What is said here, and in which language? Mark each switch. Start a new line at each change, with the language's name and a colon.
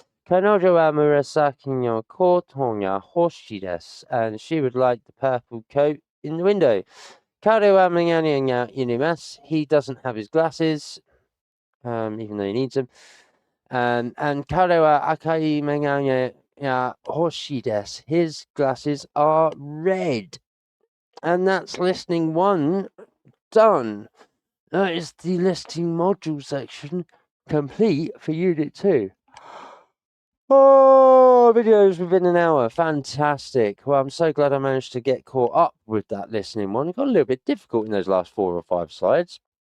Japanese: 彼女は紫のコートが欲しいです.
English: And she would like the purple coat in the window.
Japanese: 彼はメガネがいります.
English: He doesn't have his glasses, even though he needs them.
Japanese: And 彼は赤いメガネが欲しいです.
English: His glasses are red. And that's listening 1 done. That is the listening module section complete for Unit 2. Oh, videos within an hour. Fantastic. Well, I'm so glad I managed to get caught up with that listening one. It got a little bit difficult in those last 4 or 5 slides.